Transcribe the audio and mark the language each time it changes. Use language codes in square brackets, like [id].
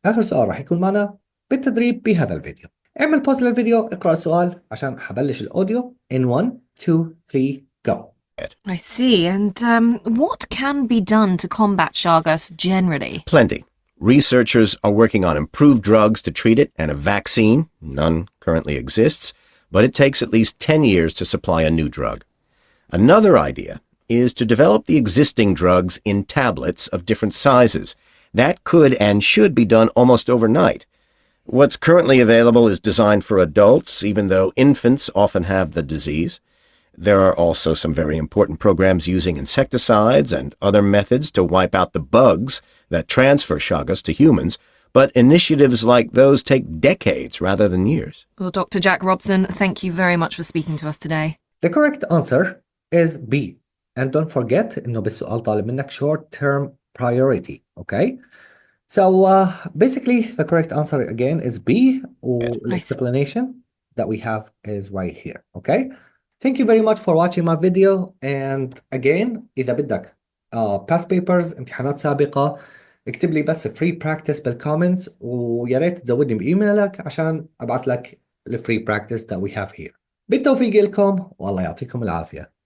[ar] آخر سؤال راح يكون معنا بالتدريب بهذا الفيديو. اعمل pause للفيديو، اقرأ السؤال عشان حبلش الأوديو [en] in 1, 2, 3, go. I see. And what can be done to combat Chagas generally? Plenty. Researchers are working on improved drugs to treat it and a vaccine. None currently exists, but it takes at least 10 years to supply a new drug. Another idea is to develop the existing drugs in tablets of different sizes. That could and should be done almost overnight. What's currently available is designed for adults, even though infants often have the disease. There are also some very important programs using insecticides and other methods to wipe out the bugs that transfer Chagas to humans, but initiatives like those take decades rather than years. Well, Dr. Jack Robson, thank you very much for speaking to us today. The correct answer is B. And don't forget [ar] إنه بالسؤال طالب منك [en] short-term priority. Okay? So basically the correct answer again is B. The explanation that we have is right here. Okay? Thank you very much for watching my video. And again, [ar] إذا بدك [en] past papers [ar] امتحانات سابقة اكتب لي بس [en] free practice [ar] بالcomments ويا ريت تزودني بإيميلك عشان أبعث لك الفري practice [en] that we have here. [ar] بالتوفيق لكم والله يعطيكم العافية.